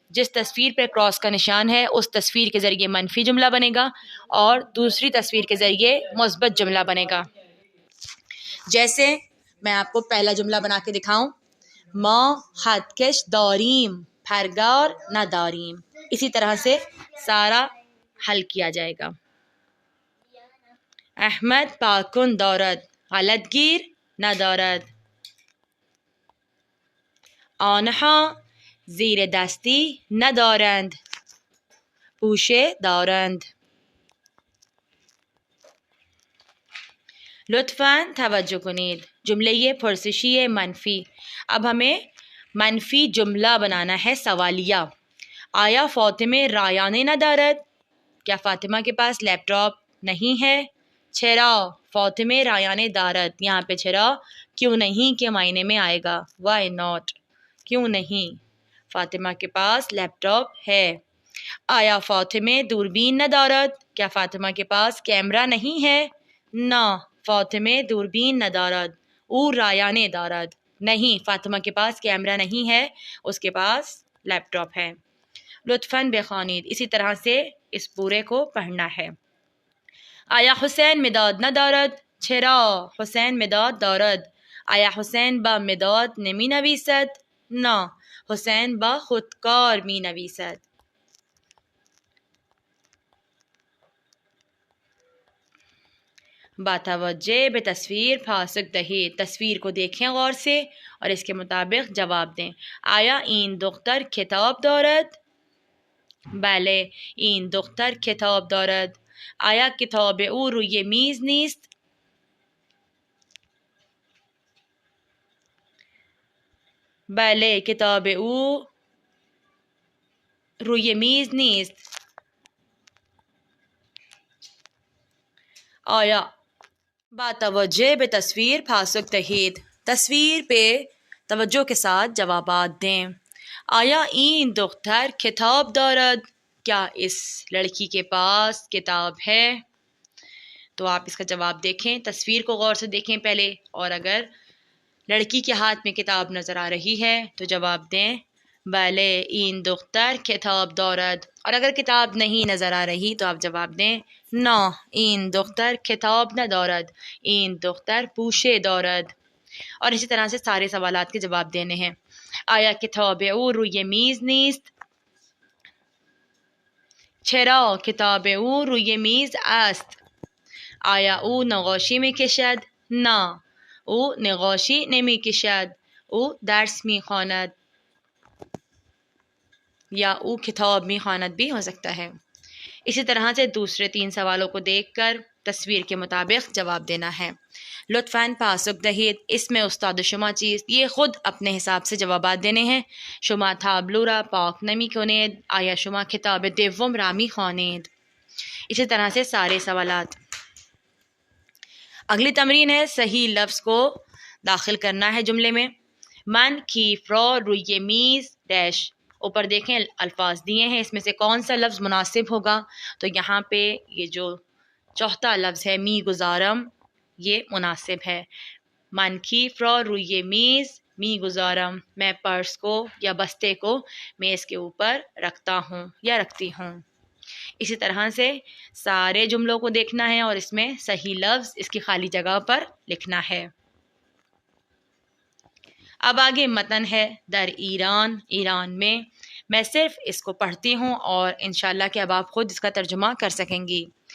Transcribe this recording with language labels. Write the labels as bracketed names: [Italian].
[Urdu] جس تصویر پہ کراس کا نشان ہے اس تصویر کے ذریعے منفی جملہ بنے گا اور دوسری تصویر کے ذریعے مثبت جملہ بنے گا. جیسے میں آپ کو پہلا جملہ بنا کے دکھاؤں. [Persian] ما خطکش داریم، پرگار نداریم. [Urdu] اسی طرح سے سارا حل کیا جائے گا. [Persian] احمد پاکن دارد، غلط گیر ندارد. آنها زیر دستی ندارند، پوشه دارند. لطفاً توجہ کنید. جملے پرسشی منفی. [Urdu] اب ہمیں منفی جملہ بنانا ہے سوالیہ. [Persian] آیا فاطمه رایانه ندارد؟ [Urdu] کیا فاطمہ کے پاس لیپ ٹاپ نہیں ہے؟ [Persian] چرا فاطمه رایانه دارد. [Urdu] یہاں پہ چرا کیوں نہیں کے معنی میں آئے گا. [English] why not, [Urdu] کیوں نہیں. فاطمہ کے پاس لیپ ٹاپ ہے. [Persian] آیا فاطمه دوربین ندارد؟ [Urdu] کیا فاطمہ کے پاس کیمرہ نہیں ہے؟ [Persian] نہ فاطمه دوربین ندارد. او رایانه دارد. [Urdu] نہیں، فاطمہ کے پاس کیمرہ نہیں ہے، اس کے پاس لیپ ٹاپ ہے. [Persian] لطفاً بخوانید. [Urdu] اسی طرح سے اس پورے کو پڑھنا ہے. [Persian] آیا حسین مداد ندارد؟ چرا حسین مداد دارد. آیا حسین با مداد نمی نویسد؟ نه، حسین با خودکار می نویسد. با توجه به تصویر پاسخ دهید. [Urdu] تصویر کو دیکھیں غور سے اور اس کے مطابق جواب دیں. [Persian] آیا این دختر کتاب دارد؟ بله، این دختر کتاب دارد. آیا کتاب او روی میز نیست؟ بله، کتاب او روی میز نیست. آیا با توجه به تصویر پاسخ دهید. [Urdu] تصویر پہ توجہ کے ساتھ جوابات دیں. [Persian] آیا این دختر کتاب دارد؟ [Urdu] کیا اس لڑکی کے پاس کتاب ہے؟ تو آپ اس کا جواب دیکھیں، تصویر کو غور سے دیکھیں پہلے، اور اگر لڑکی کے ہاتھ میں کتاب نظر آ رہی ہے تو جواب دیں [Persian] بله این دختر کتاب دارد. [Urdu] اور اگر کتاب نہیں نظر آ رہی تو آپ جواب دیں [Persian] نه این دختر کتاب ندارد، این دختر پوشه دارد. [Urdu] اور اسی طرح سے سارے سوالات کے جواب دینے ہیں. [Persian] آیا کتاب او روی میز نیست؟ چرا کتاب او روی میز است. آیا او نقاشی میکشد؟ نه، او نقاشی نمیکشد، او درس میخواند. [Urdu] یا [Persian] او کتاب میخواند [Urdu] بھی ہو سکتا ہے. اسی طرح سے دوسرے 3 سوالوں کو دیکھ کر تصویر کے مطابق جواب دینا ہے. [Persian] لطفاً پاسخ دهید. اسم استاد شما چیست؟ [Urdu] یہ خود اپنے حساب سے جوابات دینے ہیں. [Persian] شما تابلو را پاک نمی کنید. آیا شما کتاب دوم را می خوانید؟ [Urdu] اسی طرح سے سارے سوالات. اگلی تمرین ہے صحیح لفظ کو داخل کرنا ہے جملے میں. [Persian] من کیف را روی میز [Urdu] ڈیش. اوپر دیکھیں الفاظ دیے ہیں، اس میں سے کون سا لفظ مناسب ہوگا؟ تو یہاں پہ یہ جو چوتھا لفظ ہے می گزارم، یہ مناسب ہے. [Persian] من کیف را روی میز می گزارم. [Urdu] میں پرس کو یا بستے کو میز کے اوپر رکھتا ہوں یا رکھتی ہوں. اسی طرح سے سارے جملوں کو دیکھنا ہے اور اس میں صحیح لفظ اس کی خالی جگہ پر لکھنا ہے. اب آگے متن ہے [Persian] در ایران، [Urdu] ایران میں صرف اس کو پڑھتی ہوں اور انشاءاللہ کہ اب آپ خود اس کا ترجمہ کر سکیں گی.